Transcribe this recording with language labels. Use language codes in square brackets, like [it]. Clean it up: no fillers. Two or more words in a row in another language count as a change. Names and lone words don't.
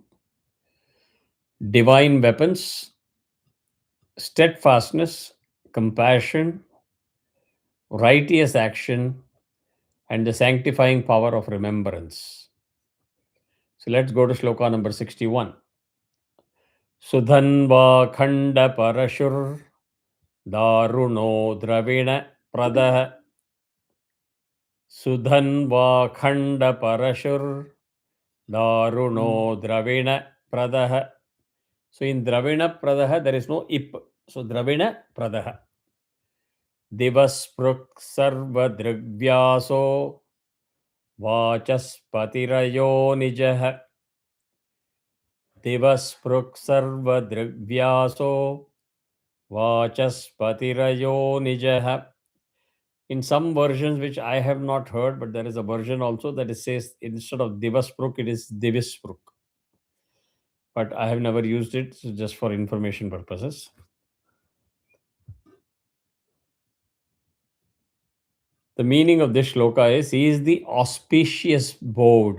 [en] Divine weapons, steadfastness, compassion, righteous action, and the sanctifying power of remembrance. So let's go to shloka number 61. [sa] सुधन्वा खण्ड परशुर् दारुणो द्रविण प्रदः. सुधन्वा खण्ड परशुर् दारुणो द्रविण प्रदः. [en] So in [sa] द्रविण प्रदः, [en] there is no ip. [sa] So द्रविण प्रदः. दिवस्पृक् सर्व दृग्व्यासो वाचस्पतिरयो निजः. दिवस्पृक् सर्व दृग्व्यासो वाचस्पतिरयो निजः. [en] In some versions which I have not heard, but there is a version also that it says instead of Divaspruk, it is Divispruk. But I have never used it, so just for information purposes. The meaning of this shloka is he is the auspicious bowed.